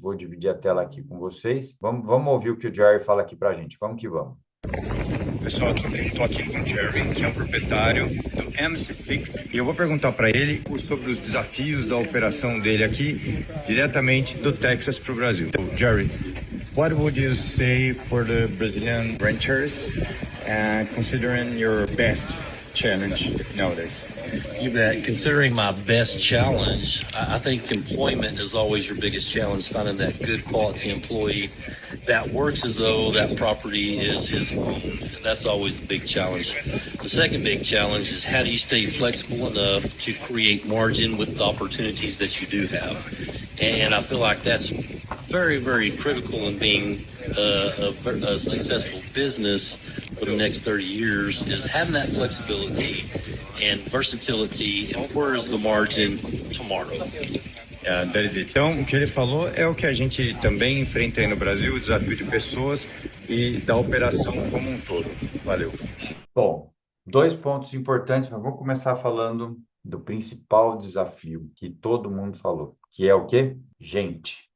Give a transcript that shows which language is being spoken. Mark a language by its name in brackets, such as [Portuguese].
[Portuguese] Vou dividir a tela aqui com vocês. Vamos ouvir o que o Jerry fala aqui para a gente. Vamos que vamos. Pessoal, estou aqui com o Jerry, que é o proprietário do MC6, e eu vou perguntar para ele sobre os desafios da operação dele aqui, diretamente do Texas para o Brasil. [English] Então, Jerry, what would you say for the Brazilian ranchers, considering your best challenge nowadays? You bet. Considering my best challenge, I think employment is always your biggest challenge, finding that good quality employee that works as though that property is his own. That's always the big challenge. The second big challenge is how do you stay flexible enough to create margin with the opportunities that you do have? And I feel like that's very, very critical in being a successful business for the next 30 years is having that flexibility and versatility, and where is the margin tomorrow? That is it. [Portuguese] Então, o que ele falou é o que a gente também enfrenta aí no Brasil, o desafio de pessoas e da operação como um todo. Valeu. Bom, 2 pontos importantes, mas vamos começar falando do principal desafio que todo mundo falou, que é o quê? Gente.